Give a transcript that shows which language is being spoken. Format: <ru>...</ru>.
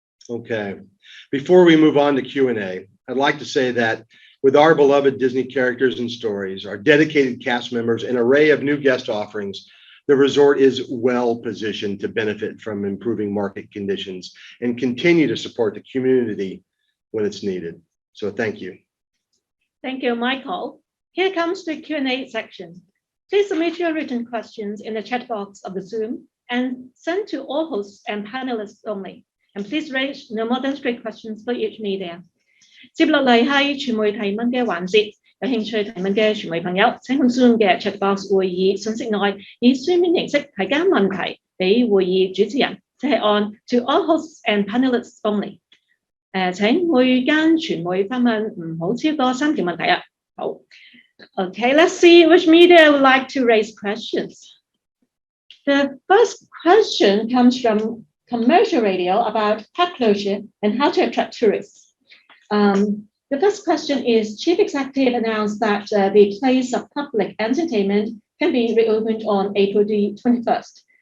<en>Okay, before we move on to Q&A, I'd like to say that with our beloved Disney characters and stories, our dedicated cast members, and an array of new guest offerings, the resort is well positioned to benefit from improving market conditions and continue to support the community when it's needed. So thank you. Thank you, Michael. Here comes the Q&A section. Please submit your written questions in the chat box of the Zoom and send to all hosts and panelists only. And please raise no more than 3 questions for each media.</en> <yue>接落嚟係傳媒提問嘅環節。有興趣提問嘅傳媒朋友，請向 Zoom 嘅 chat box 會議信息內以書面形式提交問題俾會議主持人，即係按</yue> <en>to all hosts and panelists only。</en> <yue>請每間傳媒發問唔好超過3條問題啊。好</yue> <en>，Okay, let's see which media would like to raise questions. The first question comes from commercial radio about park closure and how to attract tourists. The first question is, Chief Executive announced that the place of public entertainment can be reopened on April the 21st.</en>